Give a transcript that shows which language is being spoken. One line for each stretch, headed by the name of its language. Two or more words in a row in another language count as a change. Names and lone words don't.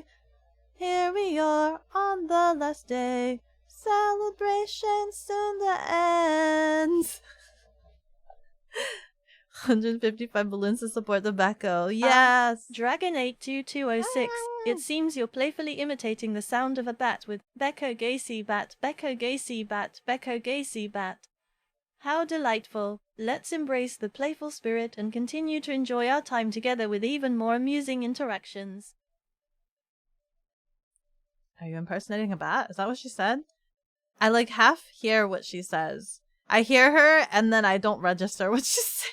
English: Here we are on the last day. Celebration soon to end. 155 balloons to support the Beko. Yes! Dragon82206. It seems you're playfully imitating the sound of a bat with bekogenning bat, bekogenning bat, bekogenning bat. How delightful. Let's embrace the playful spirit and continue to enjoy our time together with even more amusing interactions. Are you impersonating a bat? Is that what she said? I like half hear what she says. I hear her and then I don't register what she's saying.